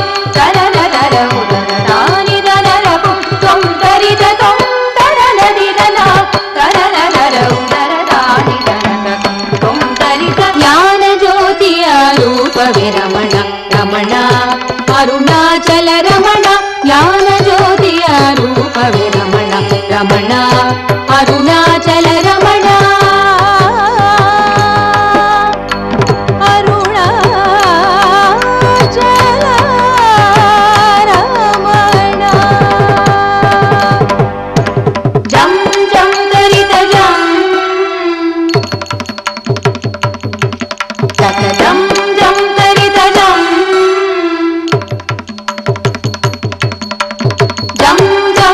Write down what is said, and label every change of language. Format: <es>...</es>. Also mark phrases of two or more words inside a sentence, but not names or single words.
<kn>ತನನರ ಉದರ ತಾನಿ ತನನಕು ತ್ವಂ ತರಿತ ತ್ವಂ ತದನ ವಿರಲ ತನನರ ಉದರ ತಾನಿ ತನನಕು ತ್ವಂ ತರಿತ ಜ್ಞಾನ ಜ್ಯೋತಿಯ ರೂಪ ವಿರಮಣ ರಮಣ ಅರುಣಾಚಲ ರಮಣ ಜ್ಞಾನ ಜ್ಯೋತಿಯ ರೂಪ ವಿರಮಣ ರಮಣ ಅರುಣಾಚಲ ರಮಣ ಅರುಣಾಚಲ ರಮಣ ಜಂ ಜಂ ತರಿತ ಜಂ ತಕ ಜಂ ಜಂ ತರಿತ ಜಂ ಜಂ ಜಂ</kn>